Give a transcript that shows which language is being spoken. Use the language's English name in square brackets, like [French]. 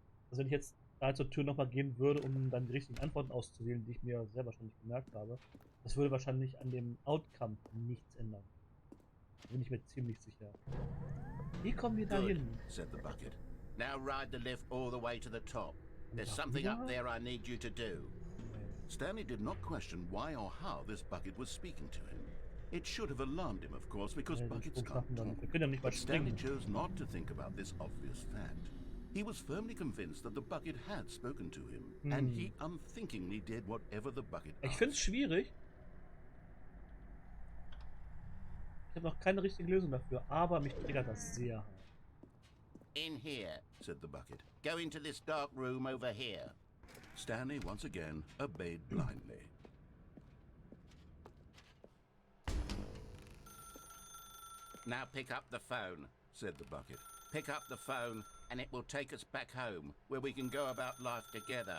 [German] Also wenn ich jetzt da zur Tür nochmal gehen würde, um dann die richtigen Antworten auszuwählen, die ich mir sehr wahrscheinlich gemerkt habe, das würde wahrscheinlich an dem Outcome nichts ändern. Da bin ich mir ziemlich sicher. Wie kommen wir da hin? [English] Now ride the lift all the way to the top. There's something up there I need you to do. Stanley did not question why or how this bucket was speaking to him. It should have alarmed him, of course, because buckets can't talk. But Stanley chose not to think about this obvious fact. He was firmly convinced that the bucket had spoken to him, and he unthinkingly did whatever the bucket asked. [German] Ich finde es schwierig. Ich habe noch keine richtige Lösung dafür, aber mich triggert das sehr. [English] In here, said the bucket. Go into this dark room over here. Stanley once again obeyed blindly. Now pick up the phone, said the bucket. Pick up the phone and it will take us back home, where we can go about life together.